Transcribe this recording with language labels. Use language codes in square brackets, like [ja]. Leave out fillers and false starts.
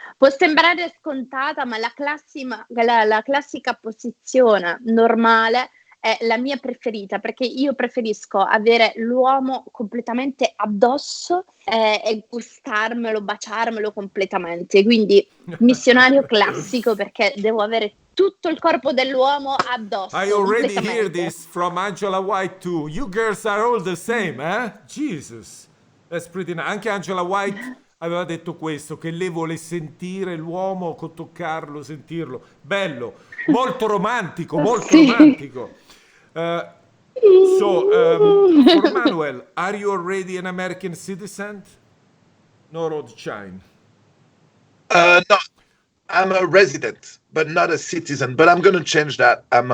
[it] Può sembrare scontata, ma la classica posizione normale è la mia preferita, perché io preferisco avere l'uomo completamente addosso e gustarmelo, baciarmelo completamente. Quindi missionario classico, perché devo avere tutto il corpo dell'uomo addosso, [en] I already hear [it] completamente. [en] this from Angela White too. You girls are all the same, eh? Jesus. That's pretty nice. [it] Anche Angela White aveva detto questo, che lei vuole sentire l'uomo, toccarlo, sentirlo. Bello, molto romantico, molto Sì. romantico. [en] For Manuel, are you already an American citizen? No, Rothschild. No, I'm a resident, but not a citizen. But I'm gonna change that.